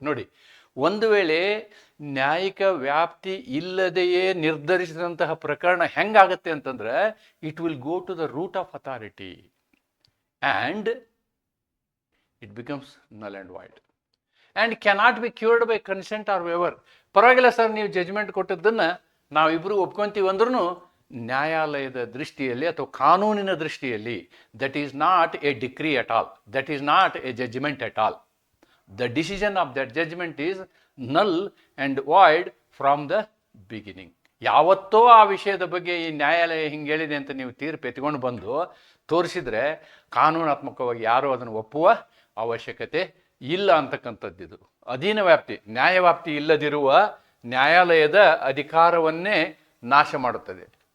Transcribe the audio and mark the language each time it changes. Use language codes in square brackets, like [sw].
[kn] ನೋಡಿ, ಒಂದು ವೇಳೆ ನ್ಯಾಯಿಕ ವ್ಯಾಪ್ತಿ ಇಲ್ಲದೆಯೇ ನಿರ್ಧರಿಸಿದಂತಹ ಪ್ರಕರಣ ಹೆಂಗಾಗತ್ತೆ ಅಂತಂದ್ರೆ, [en] It will go to the root of authority and it becomes null and void and cannot be cured by consent or waiver. [kn] ಪರವಾಗಿಲ್ಲ ಸರ್, ನೀವು ಜಜ್ಮೆಂಟ್ ಕೊಟ್ಟದ್ದನ್ನು ನಾವಿಬ್ಬರು ಒಪ್ಕೊಂತೀವಿ ಅಂದ್ರೂ ನ್ಯಾಯಾಲಯದ ದೃಷ್ಟಿಯಲ್ಲಿ ಅಥವಾ ಕಾನೂನಿನ ದೃಷ್ಟಿಯಲ್ಲಿ [en] That is not a decree at all, that is not a judgment at all. The decision of that judgment is null and void from the beginning. [kn] ಯಾವತ್ತೋ ಆ ವಿಷಯದ ಬಗ್ಗೆ ಈ ನ್ಯಾಯಾಲಯ ಹಿಂಗೆ ಹೇಳಿದೆ ಅಂತ ನೀವು ತೀರ್ಪು ಎತ್ಕೊಂಡು ಬಂದು ತೋರಿಸಿದರೆ ಕಾನೂನಾತ್ಮಕವಾಗಿ ಯಾರೂ ಅದನ್ನು ಒಪ್ಪುವ ಅವಶ್ಯಕತೆ ಇಲ್ಲ ಅಂತಕ್ಕಂಥದ್ದಿದು. ಅಧೀನ ವ್ಯಾಪ್ತಿ, ನ್ಯಾಯವ್ಯಾಪ್ತಿ ಇಲ್ಲದಿರುವ ನ್ಯಾಯಾಲಯದ ಅಧಿಕಾರವನ್ನೇ ನಾಶ ಮಾಡುತ್ತದೆ.